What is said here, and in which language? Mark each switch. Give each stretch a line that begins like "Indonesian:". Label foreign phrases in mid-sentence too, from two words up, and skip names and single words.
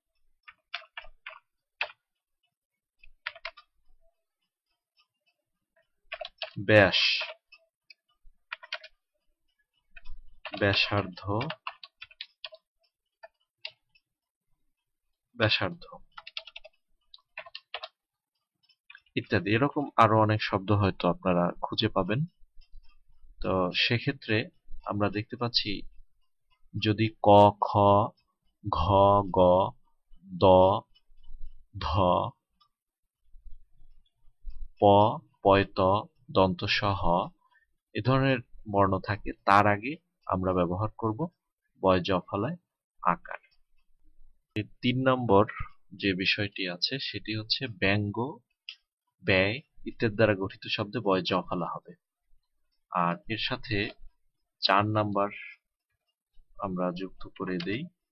Bangla: ব্যাস, ব্যাসার্ধ, ব্যাসার্ধ ইত্যাদি। এরকম আরো অনেক শব্দ হয়তো আপনারা খুঁজে পাবেন। তো সেক্ষেত্রে আমরা দেখতে পাচ্ছি যদি ক, খ, ঘ, গ, দ, ধ, প, পয়ত, দন্ত স, হ এ ধরনের বর্ণ থাকে, তার আগে আমরা ব্যবহার করব বয় জফলায় আকার। 3 নম্বর যে বিষয়টি আছে সেটি হচ্ছে ব্যঙ্গ, ব্যয় ইত্যাদি দ্বারা গঠিত শব্দে বয় জফলা হবে। আর এর সাথে 4 নাম্বার আমরা যুক্ত করে দেই